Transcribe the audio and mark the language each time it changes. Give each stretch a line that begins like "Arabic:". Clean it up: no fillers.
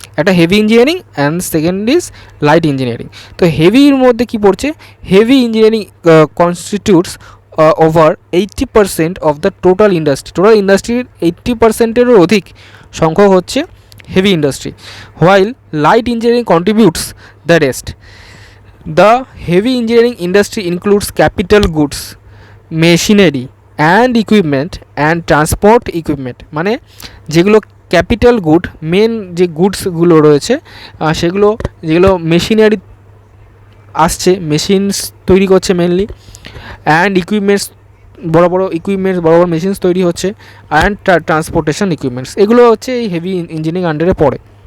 English: একটা heavy engineering and second is light engineering.
Bangla: তো হেভির মধ্যে কি পড়ছে,
English: heavy engineering constitutes over 80% of the total
Bangla: ইন্ডাস্ট্রির 80%-এরও অধিক সংখ্যক হচ্ছে
English: heavy industry, while light engineering contributes the rest। The heavy engineering industry includes capital goods, machinery and equipment and transport equipment।
Bangla: মানে যেগুলো ক্যাপিটাল গুড, মেন যে গুডসগুলো রয়েছে যেগুলো machinery আসছে, মেশিনস তৈরি করছে মেনলি, অ্যান্ড ইকুইপমেন্টস, বড় বড় মেশিনস তৈরি হচ্ছে, অ্যান্ড ট্রান্সপোর্টেশন ইকুইপমেন্টস, এগুলো হচ্ছে এই হেভি ইঞ্জিনিয়ারিং আন্ডারে পড়ে।